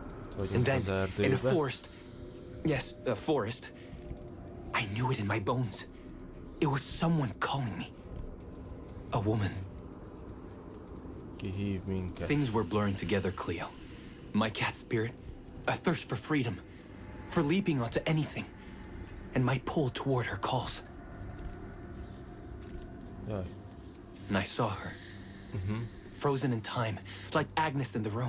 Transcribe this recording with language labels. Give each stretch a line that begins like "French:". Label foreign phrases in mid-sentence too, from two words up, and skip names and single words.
Hungarian: vagyunk
English: And then,
Hungarian: az
English: in a
Hungarian: erdőbe.
English: forest, yes, a forest, I knew it in my bones. It was someone calling me. A woman.
Hungarian: Ki hív minket?
English: Things were blurring together, Cleo. My cat spirit, a thirst for freedom, for leaping onto anything, and my pull toward her calls.
Hungarian: Jaj.
English: And I saw her, frozen in time, like Agnes in the room.